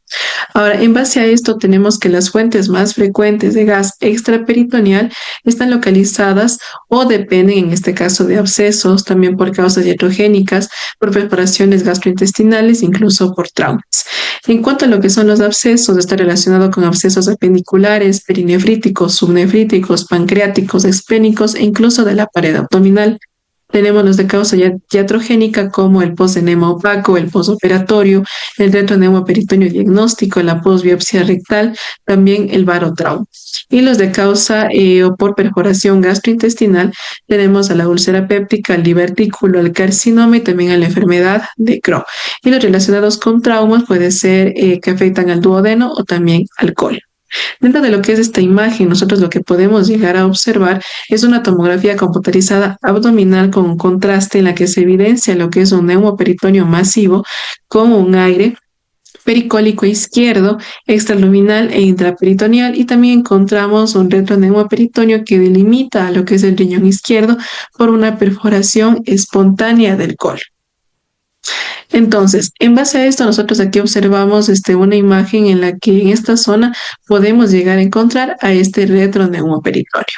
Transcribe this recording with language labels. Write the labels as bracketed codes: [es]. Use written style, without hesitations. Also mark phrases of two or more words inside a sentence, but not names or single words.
[es] Ahora, en base a esto, tenemos que las fuentes más frecuentes de gas extraperitoneal están localizadas o dependen, en este caso, de abscesos, también por causas iatrogénicas, por perforaciones gastrointestinales, incluso por traumas. En cuanto a lo que son los abscesos, está relacionado con abscesos apendiculares, perinefríticos, subnefríticos, pancreáticos, esplénicos e incluso de la pared abdominal. Tenemos los de causa iatrogénica como el postenema opaco, el posoperatorio, el retroneumoperitoneum diagnóstico, la posbiopsia rectal, también el barotrauma. Y los de causa o por perforación gastrointestinal tenemos a la úlcera péptica, al divertículo, al carcinoma y también a la enfermedad de Crohn. Y los relacionados con traumas puede ser que afectan al duodeno o también al colon. Dentro de lo que es esta imagen, nosotros lo que podemos llegar a observar es una tomografía computarizada abdominal con un contraste en la que se evidencia lo que es un neumoperitoneo masivo con un aire pericólico izquierdo, extraluminal e intraperitoneal, y también encontramos un retroneumoperitoneum que delimita a lo que es el riñón izquierdo por una perforación espontánea del colon. Entonces, en base a esto, nosotros aquí observamos una imagen en la que en esta zona podemos llegar a encontrar a este retroneumoperitoneum.